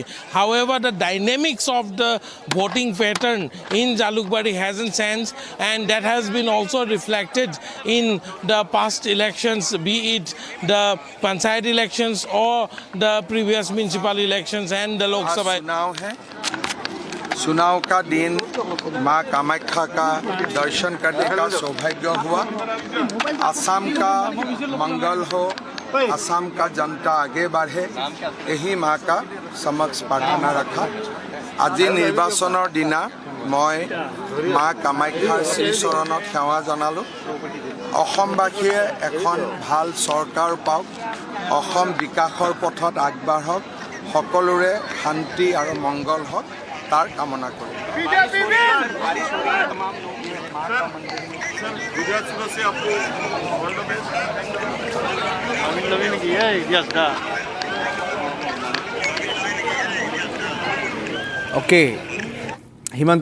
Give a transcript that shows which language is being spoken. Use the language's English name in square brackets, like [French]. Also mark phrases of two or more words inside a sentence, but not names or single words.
[English] However, the dynamics of the voting pattern in Jalukbari hasn't changed, and that has been also reflected in the past elections, be it the Panchayat elections or the previous municipal elections and the Lok Sabha. [Hindi] चुनाव का दिन माँ कामाख्या का दर्शन करने का सौभाग्य हुआ। असम का मंगल हो, असम का जनता आगे बढ़े, यही माँ का समक्ष प्रार्थना रखा। [Assamese] আজি নিৰ্বাচনৰ দিনা মই মা কামাখ্যাৰ শ্ৰীচৰণত সেৱা জনালো। অসমবাসীয়ে এখন ভাল চৰকাৰ পাওক, অসম বিকাশৰ পথত আগবাঢ়ক, সকলোৰে শান্তি আৰু মংগল হওক তাৰ কামনা কৰিম। [English] Okay. Himanta